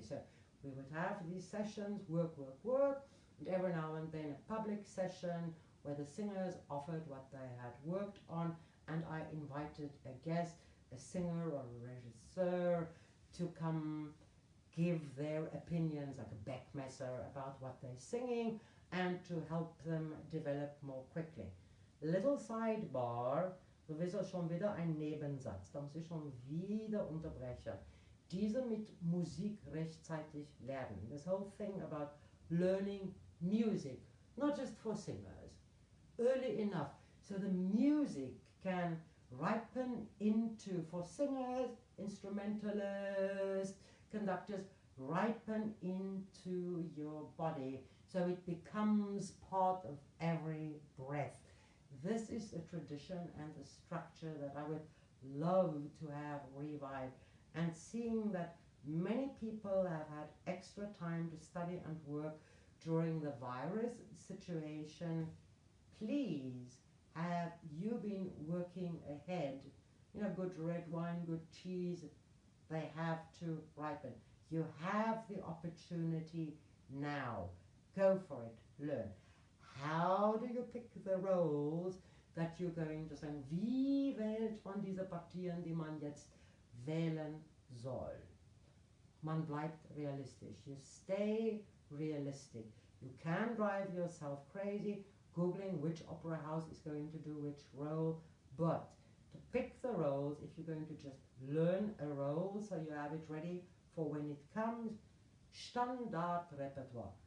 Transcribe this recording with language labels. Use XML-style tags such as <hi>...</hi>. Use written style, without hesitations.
<en>So we would have these sessions, work, and every now and then a public session where the singers offered what they had worked on, and I invited a guest, a singer or a regisseur, to come give their opinions, like a Beckmesser, about what they're singing, and to help them develop more quickly. Little sidebar,</en> <de>sowieso schon wieder ein Nebensatz, da muss ich schon wieder unterbrechen. Diese mit Musik rechtzeitig lernen.</de> <en>This whole thing about learning music, not just for singers, early enough so the music can ripen into, for singers, instrumentalists, conductors, ripen into your body so it becomes part of every breath. This is a tradition and a structure that I would love to have revived, and seeing that many people have had extra time to study and work during the virus situation, please, have you been working ahead? You know, good red wine, good cheese, they have to ripen. You have the opportunity now. Go for it, learn. How do you pick the roles that you're going to sing?</en> <de>Wie wählt man diese Partien, die man jetzt wählen soll? Man bleibt realistisch.</de> <en>You stay realistic. You can drive yourself crazy Googling which opera house is going to do which role, but to pick the roles, if you're going to just learn a role so you have it ready for when it comes, standard repertoire.</en>